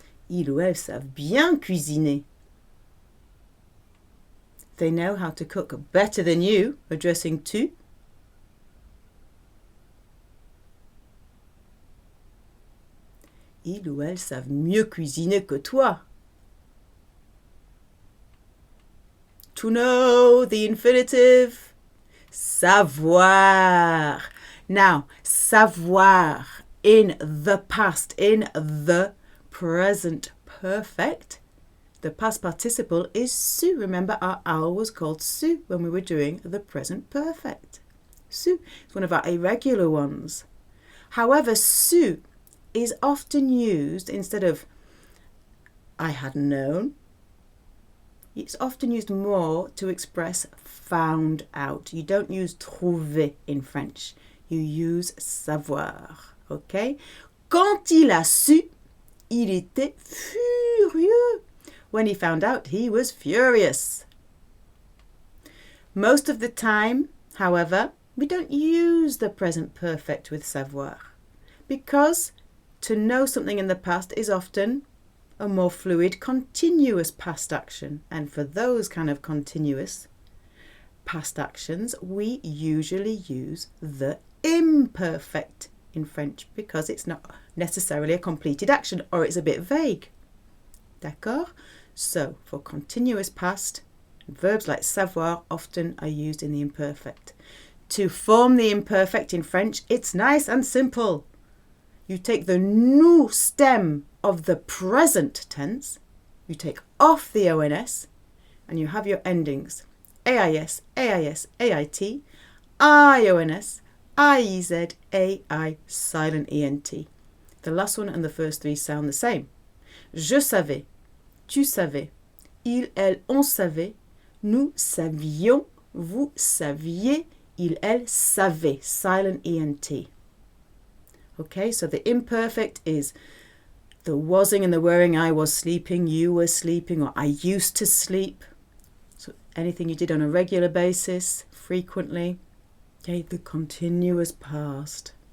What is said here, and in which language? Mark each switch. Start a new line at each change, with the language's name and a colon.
French: Ils ou elles savent bien cuisiner.
English: They know how to cook better than you, addressing tu.
French: Ils ou elles savent mieux cuisiner que toi.
English: To know, the infinitive. Savoir. Now, savoir in the past, in the present perfect. The past participle is su. Remember, our owl was called su when we were doing the present perfect. Su is one of our irregular ones. However, su is often used instead of I had known. It's often used more to express found out. You don't use trouver in French. You use savoir. Okay?
French: Quand il a su, il était furieux.
English: When he found out, he was furious. Most of the time, however, we don't use the present perfect with savoir because to know something in the past is often a more fluid, continuous past action. And for those kind of continuous past actions, we usually use the imperfect in French because it's not necessarily a completed action or it's a bit vague.
French: D'accord?
English: So, for continuous past, verbs like savoir often are used in the imperfect. To form the imperfect in French, it's nice and simple. You take the nous stem of the present tense, you take off the ONS, and you have your endings. AIS, AIS, AIT, IONS, IEZ, AI, silent ENT. The last one and the first three sound the same.
French: Je savais, tu savais, il, elle, on savait, nous savions, vous saviez, il, elle savait, silent ENT.
English: Okay, so the imperfect is the wasing and the wereing. I was sleeping, you were sleeping, or I used to sleep. So anything you did on a regular basis, frequently. Okay, the continuous past.